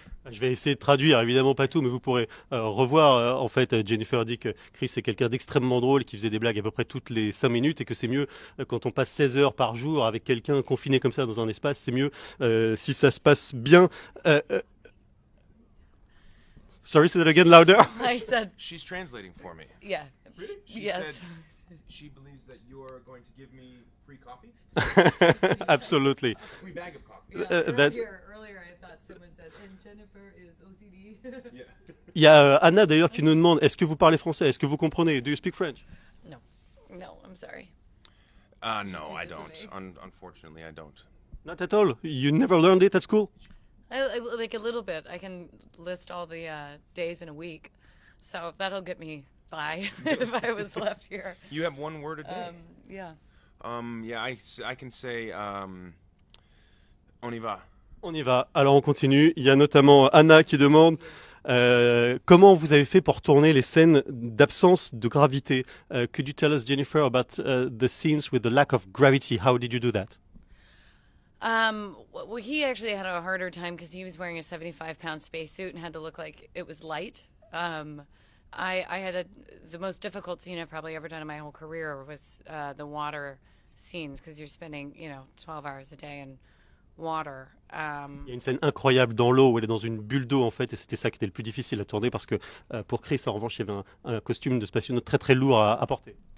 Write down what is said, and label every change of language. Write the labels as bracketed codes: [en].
[fr] Je vais essayer de traduire, évidemment pas tout, mais vous pourrez revoir. En fait, Jennifer dit que Chris est quelqu'un d'extrêmement drôle, qui faisait des blagues à peu près toutes les 5 minutes, et que c'est mieux quand on passe 16 heures par jour avec quelqu'un confiné comme ça dans un espace, c'est mieux si ça se passe bien. [en] Sorry, say that again louder. I said, She's translating for me. yeah. Really? She Yes. said she believes that you're going to give me free coffee? Absolutely. A free bag of coffee. That's- Earlier, I thought someone said, and Jennifer is OCD. Yeah. [fr] Il y a Anna d'ailleurs qui nous demande, est-ce que vous parlez français? Est-ce que vous comprenez? [en] Do you speak French? No, I'm sorry. No, I don't. Disagree. Unfortunately, I don't. Not at all. You never learned it at school? I like a little bit. I can list all the days in a week, so that'll get me by if I was left here. You have one word a day. Yeah. Yeah, I can say [fr] on y va. On y va. Alors on continue. Il y a notamment Anna qui demande comment vous avez fait pour tourner les scènes d'absence de gravité. [en] Could you tell us, Jennifer, about the scenes with the lack of gravity? How did you do that? Well, he actually had a harder time because he was wearing a 75-pound spacesuit and had to look like it was light. I had the most difficult scene I've probably ever done in my whole career was the water scenes because you're spending 12 hours a day in water. [fr] Il y a une scène incroyable dans l'eau où elle est dans une bulle d'eau en fait, et c'était ça qui était le plus difficile à tourner parce que pour Chris en revanche il y avait un costume de spationaute très très lourd à porter.